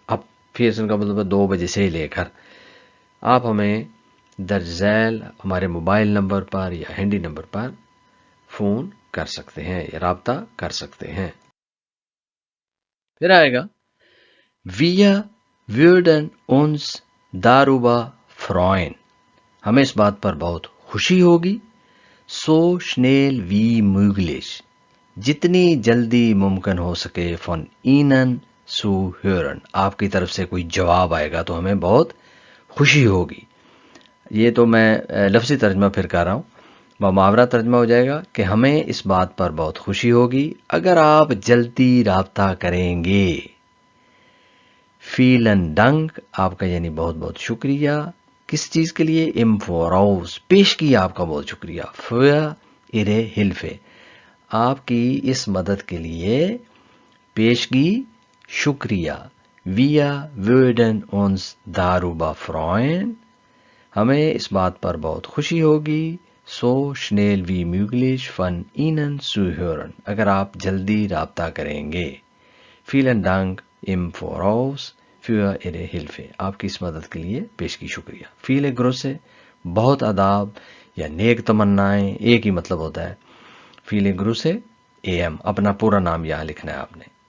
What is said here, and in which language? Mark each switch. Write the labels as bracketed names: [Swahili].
[Urdu] اب پھر کا مطلب ہے 2 بجے سے لے کر آپ ہمیں درج ذیل ہمارے موبائل نمبر پر یا ہینڈی نمبر پر فون کر سکتے ہیں یا رابطہ کر سکتے ہیں. پھر آئے گا [German] Wir würden uns darüber freuen. [Urdu] ہمیں اس بات پر بہت خوشی ہوگی. [German] So schnell wie möglich. [Urdu] جتنی جلدی ممکن ہو سکے [German] von Ihnen zu hören. [Urdu] آپ کی طرف سے کوئی جواب آئے گا تو ہمیں بہت خوشی ہوگی. یہ تو میں لفظی ترجمہ پھر کر رہا ہوں، محاورہ ترجمہ ہو جائے گا کہ ہمیں اس بات پر بہت خوشی ہوگی اگر آپ جلدی رابطہ کریں گے. [German] Vielen Dank، [Urdu] آپ کا یعنی بہت بہت شکریہ. کس چیز کے لیے؟ [German] Im Voraus، [Urdu] پیش کیا آپ کا بہت شکریہ. [German] Für Ihre Hilfe، [Urdu] آپ کی اس مدد کے لیے پیشگی شکریہ. [German] Wir würden uns darüber freuen، [Urdu] ہمیں اس بات پر بہت خوشی ہوگی. [German] So schnell wie möglich von Ihnen zu hören، [Urdu] اگر آپ جلدی رابطہ کریں گے. [German] Vielen Dank im Voraus für Ihre Hilfe، [Urdu] آپ کی اس مدد کے لیے پیشگی شکریہ. [German] Viele Grüße، [Urdu] بہت آداب یا نیک تمنائیں، ایک ہی مطلب ہوتا ہے. [German] Viele Grüße [Urdu] AM، اپنا پورا نام یہاں لکھنا ہے آپ نے.